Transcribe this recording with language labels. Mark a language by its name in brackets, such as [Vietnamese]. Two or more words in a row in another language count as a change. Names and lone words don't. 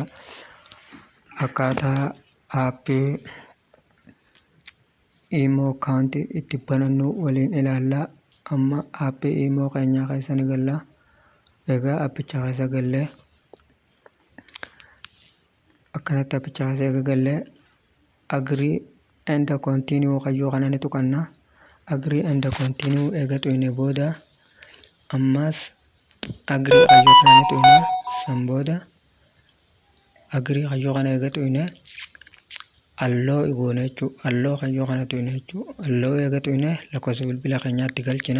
[Oromo] Akkaataa aappii imo kaanti itti banannu waliin ilaallaa. Amma aappii imo keenya keessa ni galla. Egaa appicha keessa galle akkanatti appicha keessa eega galle [English] agree and continue [Oromo] kayyoo kana ni tuqanna. [English] Agree and continue [Oromo] eega tuyne booda ammas agree kayyoo kana ni tuyna sambooda agree kayyoo kana eega tuyne alloo igoone jechuu alloo kayyoo kana tuyne jechuu alloo eega tuyne lakkoofsa bilbila keenyaatti galchina.